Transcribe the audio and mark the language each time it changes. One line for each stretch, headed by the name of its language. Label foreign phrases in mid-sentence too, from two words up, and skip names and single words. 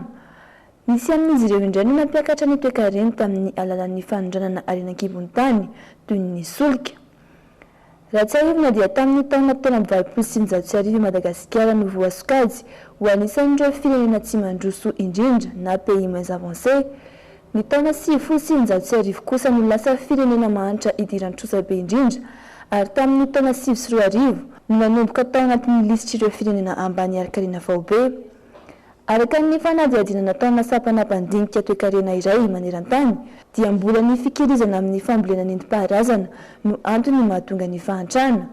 Malagasy: Nisy amin'izy ireo indray no nampiakatra ny toe-karena tamin'ny alalan'ny fanondranana arenan-kibon'ny tany toy ny solika. Raha tsy ahivina dia tamin'ny taona tena 2009 Madagasikara no voasokajy ho anisan'ireo firenena tsy mandroso indrindra na
French: pays moins avancé.
Malagasy: Ny taona 2009 kosa no lasa firenena mahantra idiran-trosa be indrindra ary tamin'ny taona 2010 no nanomboka tao anatin'ny lisitry ireo firenena ambany arkarina faobe. Araka ny fanadihadiana nataona sapanam-pandinika toe-karena iray maneran-tany dia mbola ny fikirizana amin'ny fambolena nentim-paharazana no antony mahatonga ny fahantrana.